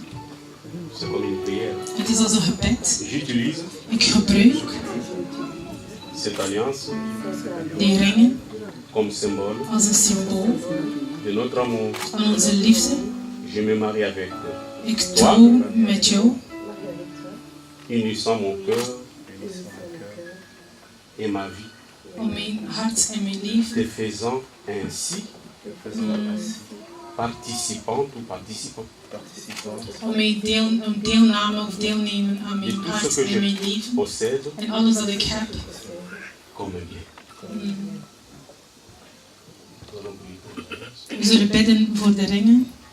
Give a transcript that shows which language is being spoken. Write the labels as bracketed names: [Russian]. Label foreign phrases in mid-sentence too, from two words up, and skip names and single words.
[French] c'est comme une prière. [Dutch] Het is als een gebed. [French] J'utilise [Dutch] Ik gebruik [French] cette alliance [Dutch] die ringen [French] comme symbole [Dutch] als een symbool [French] de notre amour. [Dutch] van onze liefde. [French] Je me marie avec toi, [Dutch] Ik trouw met jou, [French] unissant mon cœur et ma vie, [Dutch] om mijn hart en mijn leven, [French] te faisant ainsi participante ou participant [Dutch] om mijn deelname of deelnemen aan [French] de [Dutch] mijn [French] tout ce [Dutch] hart [French] que [Dutch] en mijn [French] je [Dutch] leven. [French] possède [Dutch] En alles dat ik heb, [French] comme un bien. Nous allons prier pour l'alliance. [Dutch] we zullen bidden voor de ringen.